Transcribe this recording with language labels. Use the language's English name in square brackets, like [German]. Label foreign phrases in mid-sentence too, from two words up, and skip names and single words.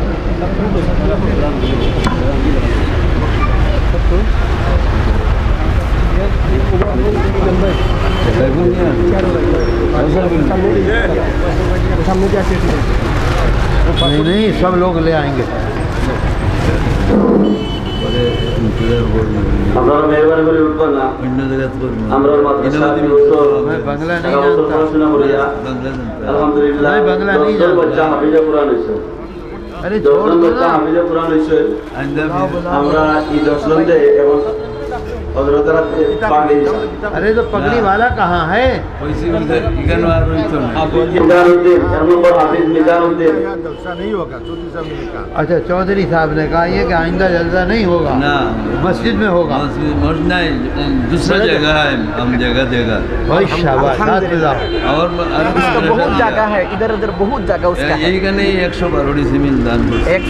[Urdu] نہیں نہیں سب لوگ لے آئیں گے۔ [Bangla] আপনারা মেহরবানি করে উঠবেন না। আমরা মাদ্রাসা [Urdu] میں بنگلہ نہیں جانتا، [Bangla] আলহামদুলিল্লাহ [Urdu] میں بنگلہ نہیں [Bangla] দশজন বাচ্চা [Urdu] جانتا۔ [Bangla] হাফিজে কোরআন হয়েছে। [Urdu] ارے چھوڑ [Bangla] 10জন [Urdu] دو [Bangla] বাচ্চা [Urdu] نا، [Bangla] হাফিজে কোরআন হয়েছে। আমরা এই 10 জনকে এবং হযরতরা পাগড়ি [Urdu] ارے تو پگڑی والا کہاں ہے؟ [Bangla] মিজানুদ্দিন এক নম্বর হাফিজ মিজানুদ্দিন [Urdu] اچھا چودھری صاحب نے کہا یہ کہ آئندہ جلسہ نہیں ہوگا، مسجد میں ہوگا۔ دوسرا جگہ ہے، ہم جگہ دے گا بھائی شاباش، ہاتھ ملاؤ۔ اور اس کا بہت جگہ ہے، ادھر ادھر بہت جگہ اس کا ہے۔ یہی کہ نہیں 112 زمین دان